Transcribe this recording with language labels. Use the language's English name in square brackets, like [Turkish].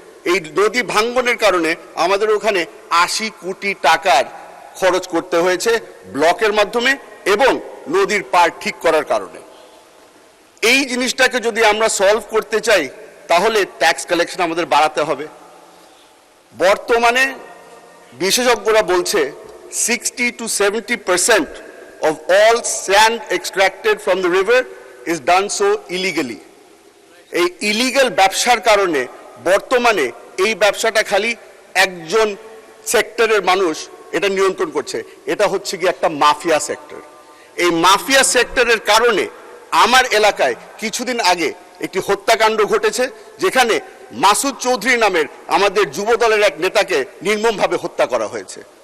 [Bangla] এই নদী ভাঙ্গনের কারণে আমাদের ওখানে 80 কোটি টাকার খরচ করতে হয়েছে ব্লকের মাধ্যমে এবং নদীর পাড় ঠিক করার কারণে। এই জিনিসটাকে যদি আমরা সলভ করতে চাই তাহলে ট্যাক্স কালেকশন আমাদের বাড়াতে হবে। বর্তমানে বিশেষজ্ঞরা বলছে [English] 60 to 70% of all sand extracted from the river is done so illegally. [Bangla] এই ইলিগাল ব্যবসার কারণে বর্তমানে এই ব্যবসাটা খালি একজন সেক্টরের মানুষ এটা নিয়ন্ত্রণ করছে, এটা হচ্ছে কি একটা মাফিয়া সেক্টর। এই মাফিয়া সেক্টরের কারণে আমার এলাকায় কিছুদিন আগে একটি হত্যাকাণ্ড ঘটেছে, যেখানে মাসুদ চৌধুরী নামের আমাদের যুব দলের এক নেতাকে নির্মমভাবে হত্যা করা হয়েছে।